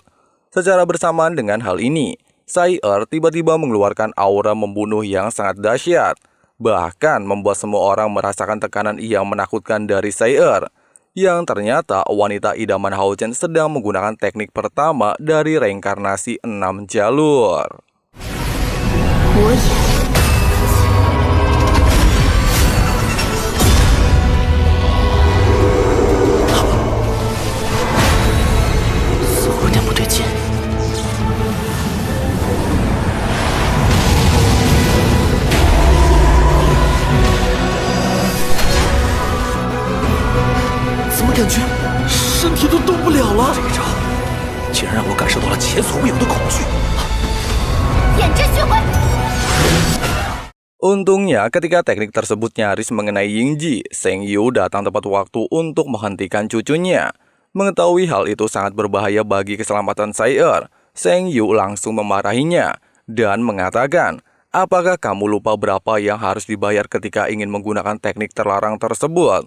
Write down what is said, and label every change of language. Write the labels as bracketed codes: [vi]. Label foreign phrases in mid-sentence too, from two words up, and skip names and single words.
[id] Secara bersamaan dengan hal ini, Sair tiba-tiba mengeluarkan aura membunuh yang sangat dahsyat, bahkan membuat semua orang merasakan tekanan yang menakutkan dari Sair, yang ternyata wanita idaman Hao Chen sedang menggunakan teknik pertama dari reinkarnasi 6 jalur. [zh] 有点不对劲。怎么感觉身体都动不了了？这一招竟然让我感受到了前所未有的恐惧。眼之血鬼。 [id] Untungnya ketika teknik tersebut nyaris mengenai Yingyi, Seng Yu datang tepat waktu untuk menghentikan cucunya. Mengetahui hal itu sangat berbahaya bagi keselamatan Sair, Seng Yu langsung memarahinya dan mengatakan, apakah kamu lupa berapa yang harus dibayar ketika ingin menggunakan teknik terlarang tersebut?